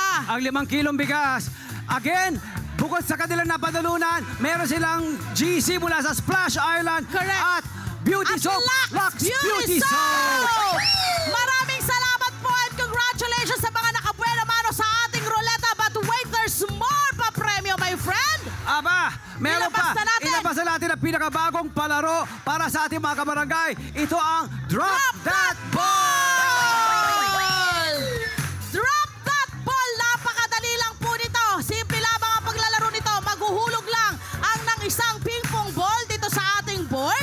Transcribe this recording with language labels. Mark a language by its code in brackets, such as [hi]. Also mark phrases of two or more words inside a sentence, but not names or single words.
[tl] ang 5 kilong bigas. Again, bukod sa kanilang napadalunan, meron silang GC mula sa Splash Island. [en] Correct. [tl] At Beauty At Soap. Lux Beauty Soap! Soap. Maraming salamat po [en] and congratulations [tl] sa mga nakabuena mano sa ating ruleta. [en] But wait, there's more [tl] pa premyo, [en] my friend! [tl] Aba, meron Ilabas pa. na natin. Ilabas na natin ang pinakabagong palaro para sa ating mga kabarangay. Ito ang Drop That [en] Ball! Drop that ball! [tl] Napakadali lang po nito. Simple lamang ang paglalaro nito. Maghuhulog lang ang ng isang [en] ping-pong ball [tl] dito sa ating board.